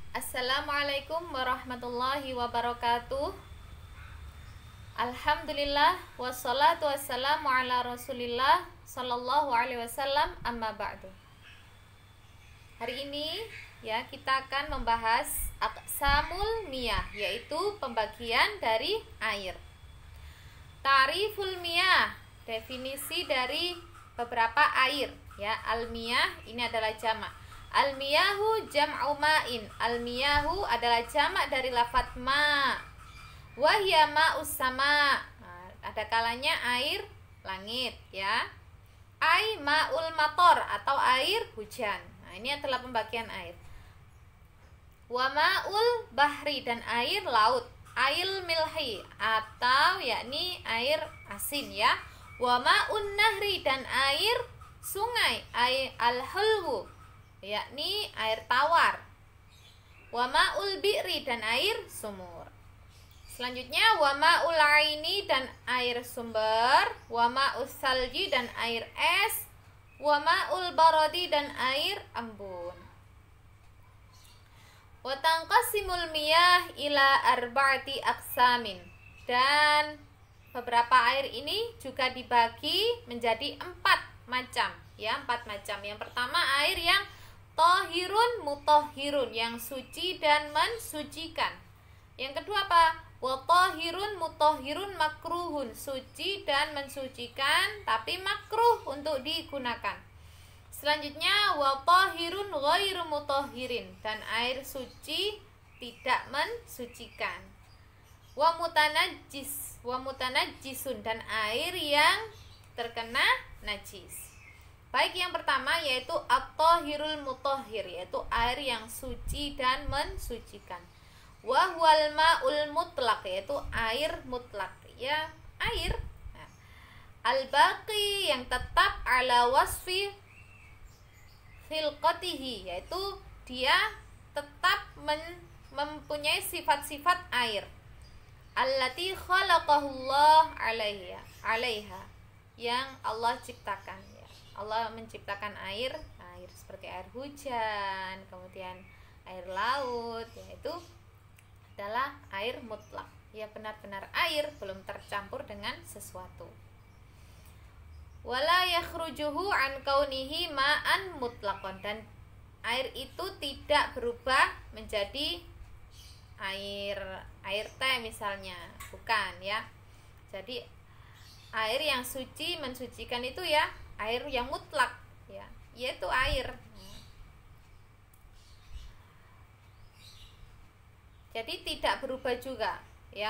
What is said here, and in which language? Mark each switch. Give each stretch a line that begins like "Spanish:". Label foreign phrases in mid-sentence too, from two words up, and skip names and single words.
Arabic: السلام عليكم ورحمة الله وبركاته. الحمد لله والصلاة والسلام على رسول الله صلى الله عليه وسلم، أما بعد.
Indonesian: Hari ini ya kita akan membahas
Arabic: أقسام المياه,
Indonesian: yaitu pembagian dari air.
Arabic: تعريف المياه,
Indonesian: definisi dari beberapa air ya. Al-miyah ini adalah jamak.
Arabic: المياه جمع ماء.
Indonesian: Al-miyahu adalah jamak dari lafadz ma.
Arabic: وهي ماء السماء.
Indonesian: Nah, ada kalanya air langit ya.
Arabic: أي ماء المطر
Indonesian: atau air hujan. Nah, ini adalah pembagian air.
Arabic: وماء البحر,
Indonesian: dan air laut.
Arabic: أي الملح
Indonesian: atau yakni air asin ya.
Arabic: وماء النهر,
Indonesian: dan air sungai. Air al-hulwu, yakni air tawar.
Arabic: وماء البئر,
Indonesian: dan air sumur. Selanjutnya
Arabic: وماء العين,
Indonesian: dan air sumber.
Arabic: وماء الثلج,
Indonesian: dan air es.
Arabic: وماء البرد,
Indonesian: dan air embun.
Arabic: وتنقسم المياه إلى أربعة أقسام,
Indonesian: dan beberapa air ini juga dibagi menjadi 4 macam ya, 4 macam. Yang pertama air yang
Arabic: طاهر مطهر,
Indonesian: yang suci dan mensucikan. Yang kedua apa?
Arabic: وطاهر مطهر مكروه,
Indonesian: suci dan mensucikan tapi makruh untuk digunakan. Selanjutnya
Arabic: وطاهر غير مطهر,
Indonesian: dan air suci tidak mensucikan.
Arabic: ومتنجس,
Indonesian: dan air yang terkena najis. Baik, yang pertama yaitu
Arabic: الطاهر المطهر,
Indonesian: yaitu air yang suci dan mensucikan.
Arabic: وهو الماء المطلق,
Indonesian: yaitu air mutlak ya, air. Nah, al-baqi, yang tetap
Arabic: على وصف خلقته,
Indonesian: yaitu dia tetap mempunyai sifat-sifat air.
Arabic: التي خلقه الله عليها,
Indonesian: yang Allah ciptakan ya. Allah menciptakan air seperti air hujan, kemudian air laut, yaitu adalah air mutlak ya, benar-benar air, belum tercampur dengan sesuatu.
Arabic: ولا يخرجه عن كونه ماء مطلقا,
Indonesian: dan air itu tidak berubah menjadi air teh misalnya, bukan ya. Jadi air yang suci mensucikan itu ya air yang mutlak ya, yaitu air. Jadi tidak berubah juga ya.